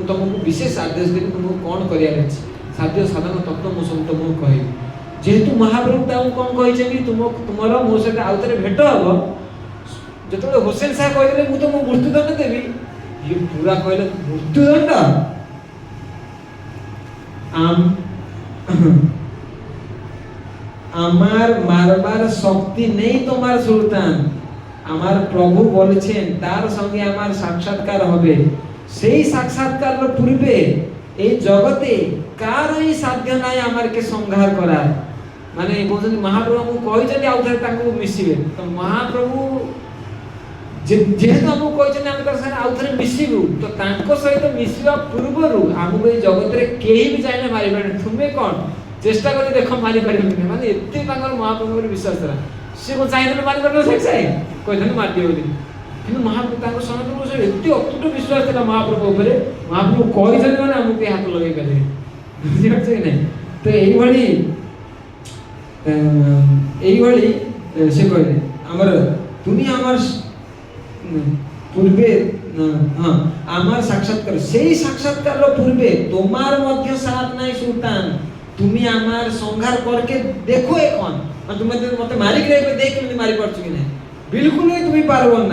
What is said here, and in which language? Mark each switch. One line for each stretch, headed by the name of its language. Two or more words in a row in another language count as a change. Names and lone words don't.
Odia: ମୁଁ ତୁମକୁ ବିଶେଷ ଆଦେଶ ଦେବି ତୁମକୁ କ'ଣ କରିବାର ଅଛି ଖାଦ୍ୟ ସାଧନ ତତ୍ତ୍ୱ ମୁଁ ସବୁ ତୁମକୁ କହିବି। ଯେହେତୁ ମହାପ୍ରଭୁ ତାଙ୍କୁ କ'ଣ କହିଛନ୍ତି ତୁମର ମୋ ସହିତ ଆଉ ଥରେ ଭେଟ ହବ, ଯେତେବେଳେ ହୋସେନ ସାହା କହିଦେଲେ ମୁଁ ତୁମକୁ ମୃତ୍ୟୁଦଣ୍ଡ ଦେବି, ଇଏ ପୁରା କହିଲେ ମୃତ୍ୟୁଦଣ୍ଡ
Bangla: আমার মারবার শক্তি নেই তোমার সুলতান, আমার প্রভু বলেছেন তার সঙ্গে আমার সাক্ষাৎকার হবে, সেই সাক্ষাৎকার পূর্বে এই জগতে কারই সাধ্য নাই আমাকে সংহার করার। মানে বলছেন
Odia: মহাপ্রভু କହିଛନ୍ତି ଆଉ ଥରେ ତାଙ୍କୁ ମିଶିବେ, ତ ମହାପ୍ରଭୁ ଯେହେତୁ ଆମକୁ କହିଛନ୍ତି ଆମେ ତାଙ୍କ ସାଙ୍ଗରେ ଆଉ ଥରେ ମିଶିବୁ, ତ ତାଙ୍କ ସହିତ ମିଶିବା ପୂର୍ବରୁ ଆମକୁ ଏଇ ଜଗତରେ କେହି ବି ଚାହିଁଲେ ମାରିପାରିବେନି। ତୁମେ କ'ଣ ଚେଷ୍ଟା କରି ଦେଖ ମାରିପାରିବନି। ମାନେ ଏତେ ତାଙ୍କର ମହାପ୍ରଭୁଙ୍କର ବିଶ୍ୱାସ ଥିଲା। ସେ କ'ଣ ଚାହିଁଥିଲେ ମାରିପାରିବ ସାଙ୍ଗେ ସାଙ୍ଗେ କହିଥାନ୍ତି ମାରିଦିଅ ବୋଲି, କିନ୍ତୁ ମହାପ୍ରଭୁ ତାଙ୍କ ସନାତନ ଏତେ ଅତୁଟ ବିଶ୍ୱାସ ଥିଲା ମହାପ୍ରଭୁ ଉପରେ, ମହାପ୍ରଭୁ କହିଛନ୍ତି ମାନେ ଆମକୁ କେହି ହାତ ଲଗେଇ ପାରିବେ। ବୁଝିପାରୁଛ କି ନାହିଁ?
Bangla: ତ এইভাবে সে কইলে আমার তুমি আমার পূর্বে আমার সাক্ষাৎকার, সেই সাক্ষাৎকার পূর্বে তোমার মধ্যে সাথ নাই সুলতান, তুমি আমার সংহার করকে দেখো এখন, তুমি মতে মারি রাখবে দেখ তুমি মারি পারছো কি না, বিলকুল তুমি পারবো না।